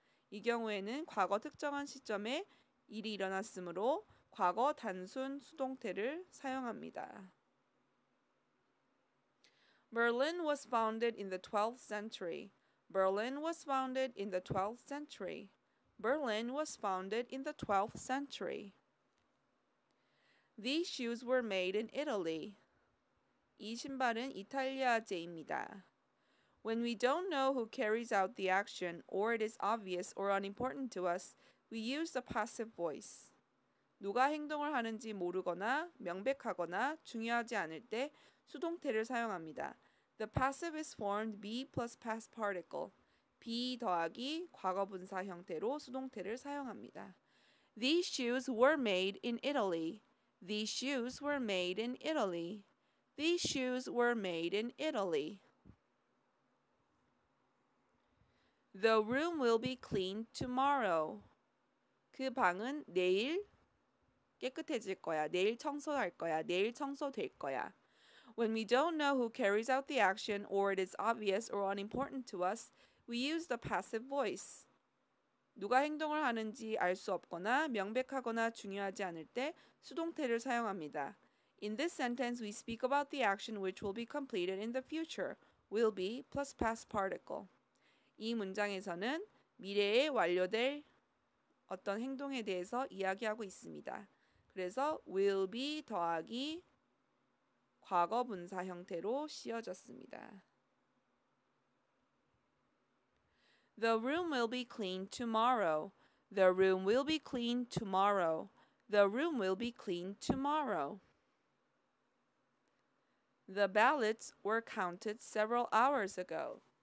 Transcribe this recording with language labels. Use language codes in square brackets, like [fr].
[ko] 이 경우에는 과거 특정한 시점에 일이 일어났으므로 과거 단순 수동태를 사용합니다. [en] Berlin was founded in the 12th century. Berlin was founded in the 12th century. Berlin was founded in the 12th century. These shoes were made in Italy. [ko] 이 신발은 이탈리아제입니다. [en] When we don't know who carries out the action or it is obvious or unimportant to us, we use the passive voice. [ko] 누가 행동을 하는지 모르거나 명백하거나 중요하지 않을 때 수동태를 사용합니다. [en] The passive is formed be plus past particle. [ko] be 더하기 과거분사 형태로 수동태를 사용합니다. [en] These shoes were made in Italy. These shoes were made in Italy. These shoes were made in Italy. The room will be cleaned tomorrow. [ko] 그 방은 내일 깨끗해질 거야. 내일 청소할 거야. 내일 청소될 거야. [en] When we don't know who carries out the action or it is obvious or unimportant to us, we use the passive voice. [ko] 누가 행동을 하는지 알 수 없거나 명백하거나 중요하지 않을 때 수동태를 사용합니다. [en] In this sentence, we speak about the action which will be completed in the future. will be plus past particle. [ko] 이 문장에서는 미래에 완료될 어떤 행동에 대해서 이야기하고 있습니다. 그래서 will be 더하기 과거 분사 형태로 씌어졌습니다. [en] The room will be cleaned tomorrow. The room will be cleaned tomorrow. The room will be cleaned tomorrow. The ballots were counted several hours ago.